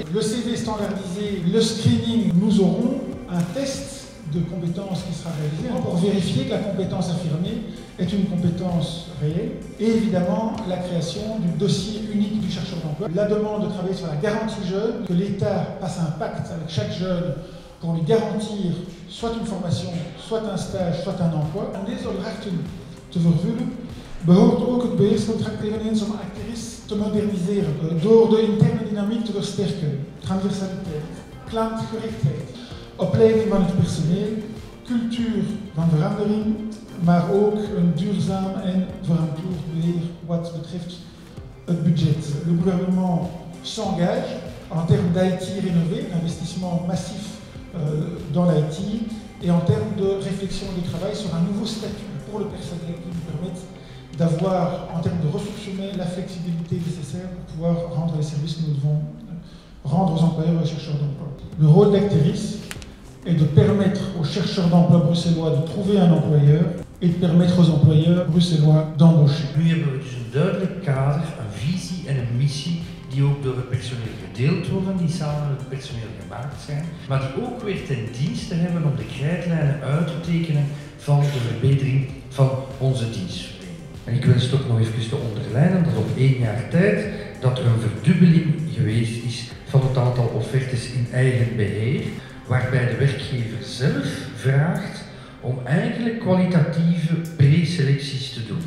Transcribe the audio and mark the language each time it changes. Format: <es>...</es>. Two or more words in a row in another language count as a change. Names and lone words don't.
<fr>Le CV standardisé, le screening, nous aurons un test de compétences qui sera réalisé pour vérifier que la compétence affirmée est une compétence réelle. Et évidemment, la création du dossier unique du chercheur d'emploi. La demande de travailler sur la garantie jeune, que l'État passe un pacte avec chaque jeune pour lui garantir soit une formation, soit un stage, soit un emploi.</fr> <nl>Om deze rechten te vervullen behoort ook het beheerscontract eveneens om Acteris te moderniseren door de interne dynamiek te versterken, transversaliteit, klantgerichtheid, opleiding van het personeel, cultuur van verandering, maar ook een duurzaam en verantwoord beheer wat betreft het budget.</nl> <fr>Le gouvernement s'engage en termes d'IT rénové, d'investissement massif dans l'IT et en termes de réflexion et de travail sur un nouveau statut pour le personnel qui nous permette d'avoir, en termes de ressources humaines, la flexibilité nécessaire pour pouvoir rendre les services que nous devons rendre aux employeurs et aux chercheurs d'emploi. Le rôle d'Acteris est de permettre aux chercheurs d'emploi bruxellois de trouver un employeur et de permettre aux employeurs bruxellois d'embaucher.</fr> <nl>Nu hebben we dus een duidelijk kader, een visie en een missie die ook door het personeel gedeeld worden, die samen met het personeel gemaakt zijn, maar die ook weer ten dienste hebben om de krijtlijnen uit te tekenen van de verbetering van onze dienstverlening. En ik wens toch nog even te onderlijnen dat op 1 jaar tijd dat er een verdubbeling geweest is van het aantal offertes in eigen beheer, waarbij de werkgever zelf vraagt om eigenlijk kwalitatieve preselecties te doen.</nl>